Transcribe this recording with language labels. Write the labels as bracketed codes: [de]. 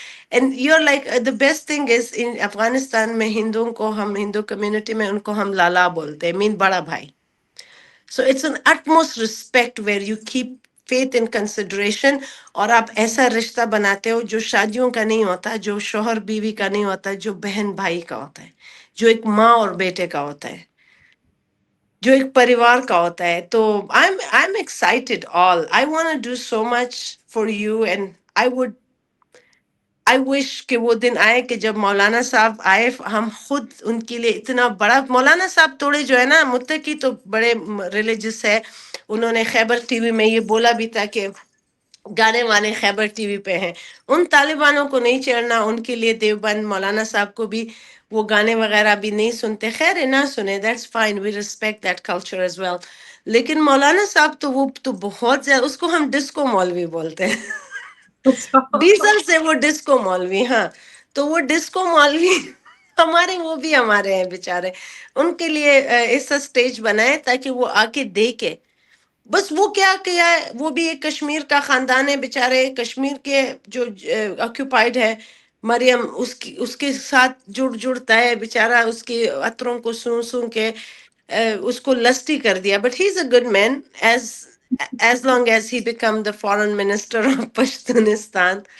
[en] and you are like the best thing is in [ur] افغانستان میں ہندوؤں کو، ہم ہندو کمیونٹی میں ان کو ہم لالا بولتے ہیں، مین بڑا بھائی. [en] So it's an utmost respect where you keep faith in consideration. [ur] اور آپ ایسا رشتہ بناتے ہو جو شادیوں کا نہیں ہوتا، جو شوہر بیوی کا نہیں ہوتا، جو بہن بھائی کا ہوتا ہے، جو ایک ماں اور بیٹے کا ہوتا ہے، جو ایک پریوار کا ہوتا ہے. [en] تو I'm excited all. I want to do so much for you, and I would I wish [ur] کہ وہ دن آئے کہ جب مولانا صاحب آئے، ہم خود ان کے لیے اتنا بڑا، مولانا صاحب تھوڑے جو ہے نا متقی تو بڑے ریلیجس ہے. انہوں نے خیبر ٹی وی میں یہ بولا بھی تھا کہ گانے وانے خیبر ٹی وی پہ ہیں، ان طالبانوں کو نہیں چڑھنا. ان کے لیے دیوبند مولانا صاحب کو بھی وہ گانے وغیرہ بھی نہیں سنتے. خیر ہے، نہ سنیں، [en] That's fine, we respect that culture as well. [ur] لیکن مولانا صاحب تو وہ تو بہت زیادہ، اس کو ہم ڈسکو مولوی بولتے ہیں. اچھا۔ ڈیزل سے وہ ڈسکو مولوی، ہاں. تو وہ ڈسکو مولوی ہمارے، وہ بھی ہمارے ہیں بیچارے. ان کے لیے ایسا سٹیج بنائے تاکہ وہ آ کے دیکھے. بس وہ کیا کیا ہے، وہ بھی ایک کشمیر کا خاندان ہے بیچارے، کشمیر کے جو آکوپائڈ ہے. مریم اس کے ساتھ جڑتا ہے بیچارہ، اس کے عطروں کو سون سون کے اس کو لسٹی کر دیا. [en] But he is a good man, as long as he become the foreign minister of Pashtunistan.